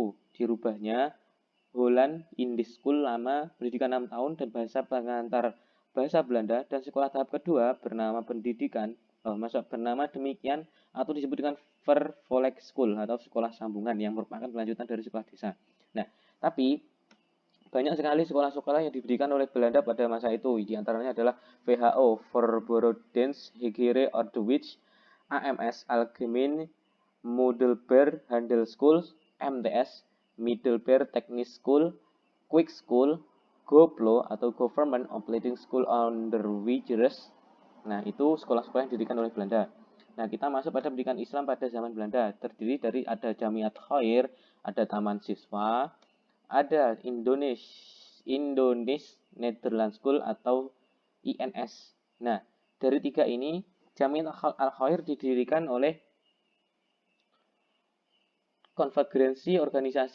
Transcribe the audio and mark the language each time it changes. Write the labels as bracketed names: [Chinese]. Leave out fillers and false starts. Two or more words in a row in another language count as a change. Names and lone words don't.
[Indonesian] Dirubahnya Holland Indisch School lama pendidikan 6 tahun dan bahasa pengantar bahasa Belanda, dan sekolah tahap kedua bernama bernama demikian atau disebut dengan Vervolg School atau sekolah sambungan yang merupakan kelanjutan dari sekolah desa. Nah, tapi banyak sekali sekolah-sekolah yang didirikan oleh Belanda pada masa itu. Di antaranya adalah VHO, Verbodense Hegere Ordewich, AMS Algemene Middelbare Handelschool, MTS Middelbare Technisch School, Quick School, GoPlo atau Government Opleiding School Onderwijers. Nah, itu sekolah-sekolah yang didirikan oleh Belanda. Nah, kita masuk pada pendidikan Islam pada zaman Belanda. Terdiri dari ada Jamiat Khair, ada Taman Siswa, ada Indonesia Netherlands School atau INS. Nah, dari tiga ini, Jamiat Al-Khair didirikan oleh konvergensi organisasi.